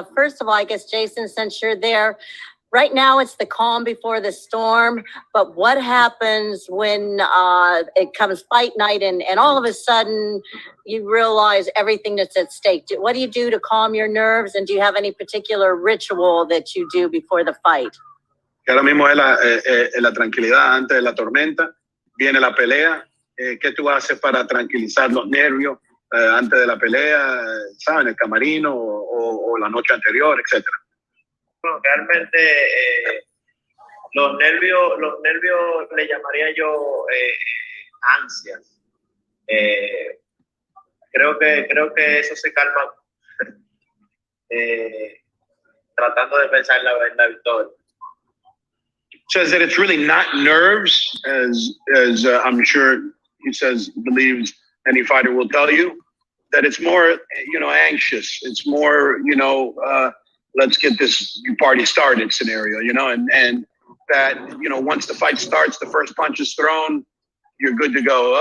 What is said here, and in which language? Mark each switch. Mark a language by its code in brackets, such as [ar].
[en] First of all, I guess, Jason, since you're there, right now it's the calm before the storm, but what happens when it comes fight night and all of a sudden you realize everything that's at stake? What do you do to calm your nerves, and do you have any particular ritual that you do before the fight? [es] Ahora mismo es la tranquilidad antes de la tormenta, viene la pelea. ¿Qué tú haces para tranquilizar los nervios antes de la pelea, ¿sabes? En el camarino o la noche anterior, etcétera? Bueno, realmente los nervios le llamaría yo ansias. Creo que eso se calma tratando de pensar en la victoria. [en] Says that it's really not nerves, as I'm sure he believes any fighter will tell you, that it's more, anxious. It's more, let's get this party started scenario, and that, once the fight starts, the first punch is thrown, you're good to go.